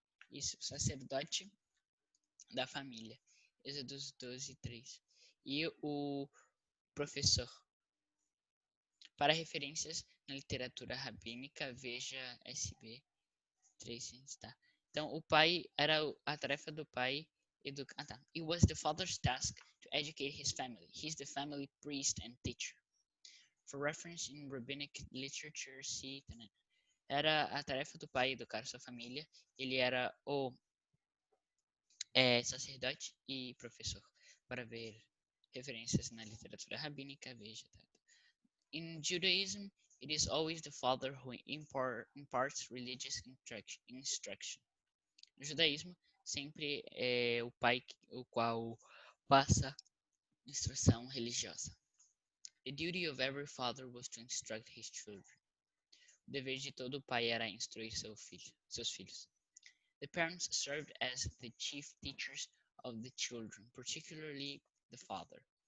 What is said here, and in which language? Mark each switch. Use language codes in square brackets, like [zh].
[pt] Isso, sacerdote da família. Êxodo 12:3. e o professor. Para referências na literatura rabínica, veja SB 300, tá? Então, o pai era a tarefa do pai educar. Ah, tá. [en] It was the father's task to educate his family. He's the family priest and teacher. For reference in rabbinic literature, see. [pt] Era a tarefa do pai educar sua família. Ele era o sacerdote e professor. Para ver referências na literatura rabínica, veja. Tá? [en] In Judaism, it is always the father who imparts religious instruction. [pt] No judaísmo, sempre é o pai o qual passa instrução religiosa. [en] The duty of every father was to instruct his children. [pt] O dever de todo pai era instruir seus filhos. [en] The parents served as the chief teachers of the children, particularly the father.